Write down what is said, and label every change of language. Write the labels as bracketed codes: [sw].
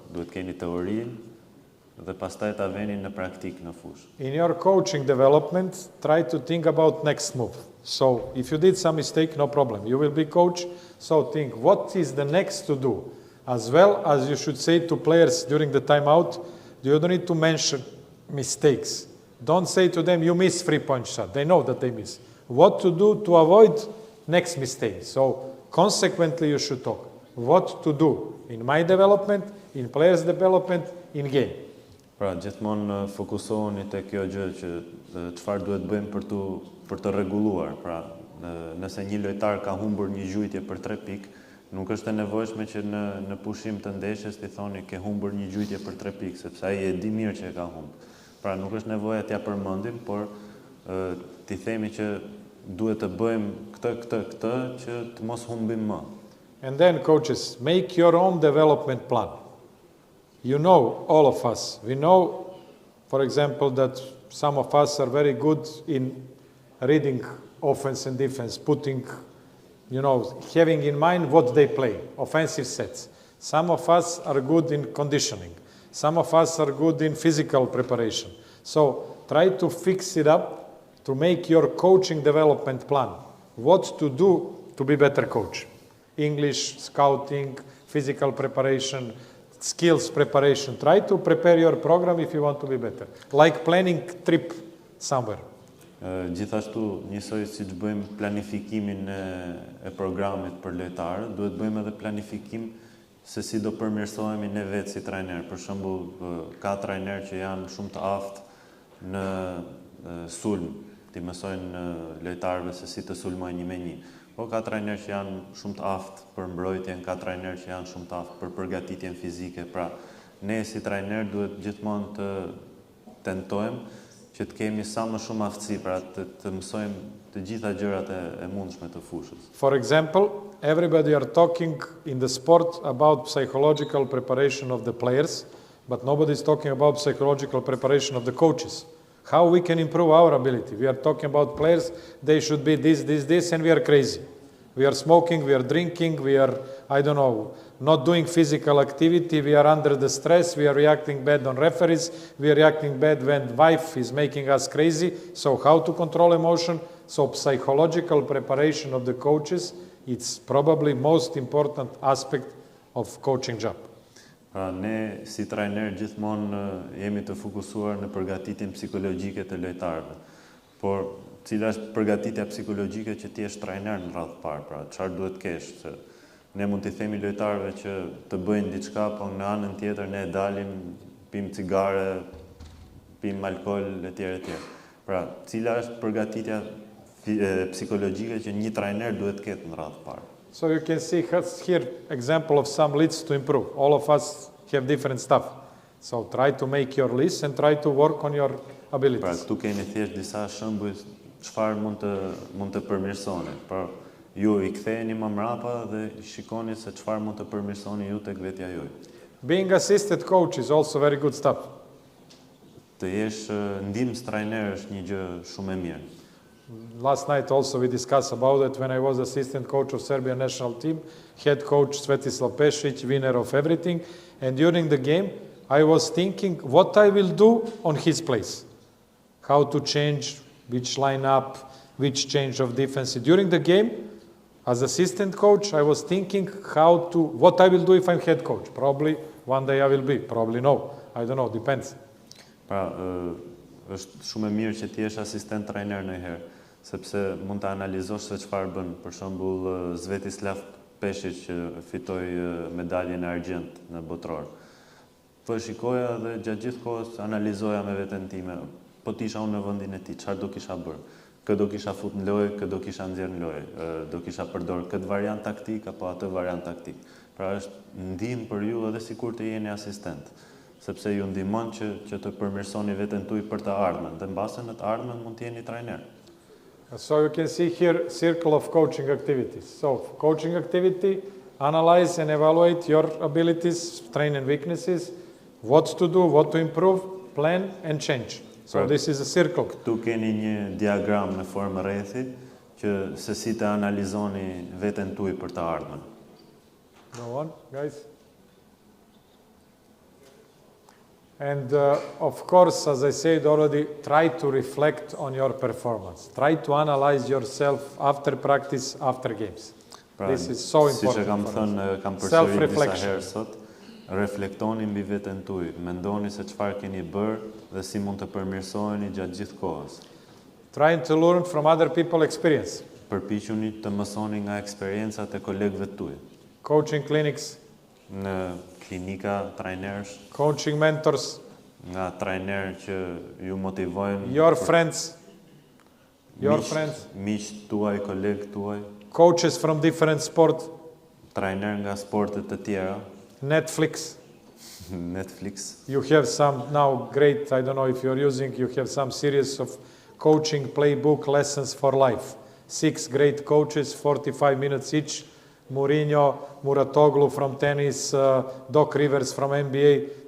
[sq] Duhet keni teorinë dhe pastaj ta veni në praktik në fushë. [en] In your coaching development, try to think about next move. So if you did some mistake, no problem. You will be coach, so think what is the next to do. As well as you should say to players during the timeout, you don't need to mention mistakes. Don't say to them, you miss 3-point shot. They know that they miss. What to do to avoid next mistake. So consequently, you should talk. What to do in my development, in players' development, in game. [sq] Pra, gjithmonë fokusohuni te kjo gjë që çfarë duhet bëjmë për të rregulluar. Pra, nëse një lojtar ka humbur një gjujtje për 3 pikë, nuk është e nevojshme që në pushim të ndeshjes t'i thoni ke humbur një gjujtje për 3 pikë, sepse ai e di mirë që e ka humbur. Pra, nuk është nevoja t'ia përmendim, por t'i themi që duhet të bëjmë këtë që të mos humbim më. [en] And then coaches, make your own development plan. You know, all of us, we know, for example, that some of us are very good in reading offense and defense, putting, having in mind what they play, offensive sets. Some of us are good in conditioning. Some of us are good in physical preparation. So try to fix it up to make your coaching development plan. What to do to be better coach. English, scouting, physical preparation, skills preparation. Try to prepare your program if you want to be better. Like planning trip somewhere. [sq] Gjithashtu, njësoj si që bëjmë planifikimin e programit për lojtarë, duhet bëjmë edhe planifikim se si do përmirësohemi ne vetë si trajner. Për shembull, ka trajner që janë shumë të aftë në sulm, ti mësojnë lojtarëve se si të sulmojnë 1-1. Po ka trajner që janë shumë të aftë për mbrojtjen, ka trajner që janë shumë të aftë për përgatitjen fizike. Pra, ne si trajner duhet gjithmonë të tentojmë që të kemi sa më shumë aftësi, pra të mësojmë të gjitha gjërat e mundshme të fushës. [en] For example, everybody are talking in the sport about psychological preparation of the players, but nobody is talking about psychological preparation of the coaches. How we can improve our ability? We are talking about players, they should be this, and we are crazy. We are smoking, we are drinking, we are, I don't know, not doing physical activity, we are under the stress, we are reacting bad on referees, we are reacting bad when wife is making us crazy. So how to control emotion? So psychological preparation of the coaches, it's probably most important aspect of coaching job. [sq] Pra, ne si trajner gjithmonë jemi të fokusuar në përgatitjen psikologjike të lojtarëve. Por cila është përgatitja psikologjike që ti je trajner në radhë parë, pra çfarë duhet kesh, se ne mund t'i themi lojtarëve që të bëjnë diçka, po në anën tjetër ne dalim, pim cigare, pim alkool etj. Pra, cila është përgatitja psikologjike që një trajner duhet ketë në radhë parë. [en] So you can see here example of some lists to improve. All of us have different stuff. So try to make your list and try to work on your abilities. [sq] Pra, këtu keni thjesht disa shembuj çfarë mund të përmirësoni. Pra, ju I ktheheni më mbrapa dhe shikoni se çfarë mund të përmirësoni ju tek vetja juaj. [en] Being assistant coach is also very good stuff. [sq] Të jesh ndihmës trajner është një gjë shumë e mirë. [en] Last night also we discussed about it when I was assistant coach of Serbia national team, head coach Svetislav Pešić, winner of everything. And during the game, I was thinking what I will do on his place. How to change, which lineup, which change of defense. During the game, as assistant coach, I was thinking what I will do if I'm head coach. Probably one day I will be, probably no. I don't know, depends. [sq] Pra, është shumë e mirë që ti jesh asistent trajner ndonjëherë, sepse mund të analizosh se çfarë bën. Për shembull, Svetislav Pešić që fitoi medaljen e argjend në botror. Po shikoja dhe gjatë gjithë kohës analizoja me veten time, po të isha unë në vendin e tij, çfarë do kisha bërë? Kë do kisha fut në lojë, kë do kisha nxjerr në lojë, do kisha përdor këtë variant taktik apo atë variant taktik. Pra është ndihmë për ju edhe sikur të jeni asistent, sepse ju ndihmon që të përmirësoni veten tuaj për të ardhmen, dhe mbase në të ardhmen mund të jeni trajner. [en] So you can see here circle of coaching activities. So coaching activity, analyze and evaluate your abilities, strengths and weaknesses, what to do, what to improve, plan and change. So this is a circle. [sq] Këtu keni një diagram në formë rrethi që se si të analizoni veten tuaj për të ardhmen. [en] Go on, guys. And of course, as I said already, try to reflect on your performance. Try to analyze yourself after practice, after games. This is so important. [sq] Si që kam thënë, kam përsëritur disa herë sot, reflektoni mbi veten tuaj, mendoni se çfarë keni bërë dhe si mund të përmirësoheni gjatë gjithë kohës. [en] Trying to learn from other people's experience. [sq] Përpiquni të mësoni nga eksperiencat e kolegëve tuaj. [en] Coaching clinics. [sq] Në klinika trajnerësh. [en] Coaching mentors. [sq] Nga trajnerë që ju motivojnë. [en] Your friends. Your friends. [sq] Miq tuaj, kolegë tuaj. [en] Coaches from different sport. [sq] Trajner nga sportet të tjera. [en] Netflix. Netflix. You have some now great, I don't know if you're using, you have some series of coaching playbook lessons for life. 6 great coaches, 45 minutes each. Mourinho, Muratoglu from tennis, Doc Rivers from NBA.